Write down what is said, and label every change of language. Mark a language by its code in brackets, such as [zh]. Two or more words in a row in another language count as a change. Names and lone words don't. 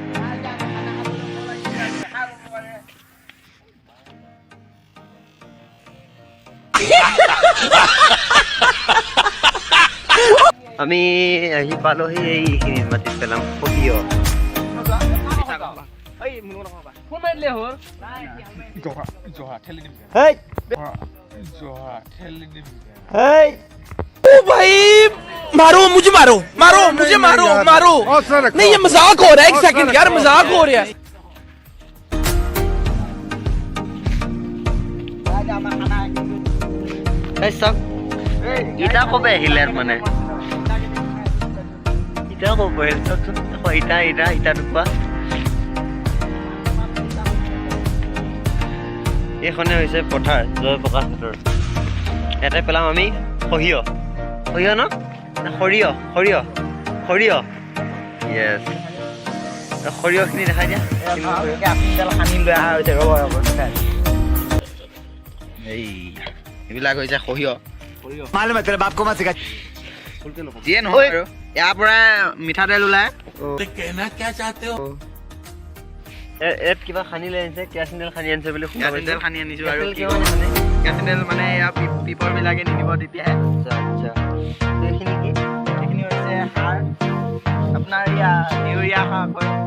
[as] আমি আহি পালোহি এইখিনিত মাটিত পেলাম সৰিয়হ। [hi] ओ भाई मारो मुझे मारो मारो मुझे मारो मारो नहीं ये मजाक हो रहा है। एक सेकंड यार मजाक हो रहा है। [as] চাওক ইটা কবে আহিলে মানে ইটা কব আহিল চাওকচোন ইটা ইটা ইটা টুকুৰা। এইখনে হৈছে পথাৰ জয়প্ৰকাশ হাতৰ। ইয়াতে পেলাম আমি সৰিয়হ। সৰিয়হ ন সৰিয়হ সৰিয়হ সৰিয়হ য়েছ। সৰিয়হখিনি দেখাই দিয়া। এইবিলাক হৈছে সৰিয়হ। [hi] मालूम है तेरे बाप को मत सिखा। [as] যিয়ে নহয় আৰু ইয়াৰ পৰা মিঠাতেল ওলায়। [hi] कहना क्या चाहते हो? [as] ইয়াত কিবা খানি লৈ আনিছে, কেৰাচিন তেল খানি আনিছে বুলি শুনা কেৰাচিন তেল খানি আনিছো আৰু কেৰাচিন তেল কেৰাচিন তেল মানে ইয়াৰ পিপৰবিলাকে নিদিব তেতিয়াহে। আচ্ছা আচ্ছা এইখিনি কি এইখিনি হৈছে সাৰ, আপোনাৰ ইউৰিয়া সাৰ কয়।